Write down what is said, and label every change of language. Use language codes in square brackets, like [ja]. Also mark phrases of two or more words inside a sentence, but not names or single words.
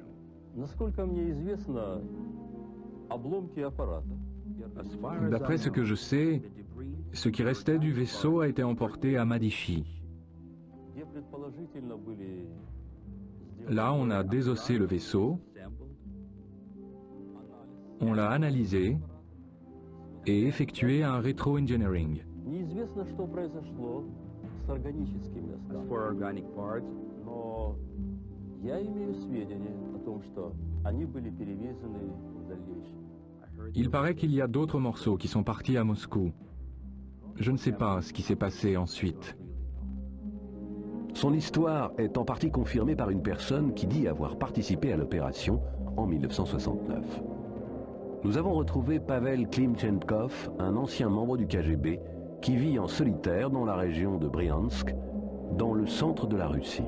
[fr] D'après ce que je sais, ce qui restait du vaisseau a été emporté à Madichi. Là, on a désossé le vaisseau, on l'a analysé et effectué un rétro-engineering. [ru] с органическими остатками. Но я имею сведения о том, что они были перевезены в дальнейшем. [fr] Il paraît qu'il y a d'autres morceaux qui sont partis à Moscou. Je ne sais pas ce qui s'est passé ensuite. Son histoire est en partie confirmée par une personne qui dit avoir participé à l'opération en 1969. Nous avons retrouvé Pavel Klimchenkov, un ancien membre du KGB, qui vit en solitaire dans la région de Bryansk, dans le centre de la Russie.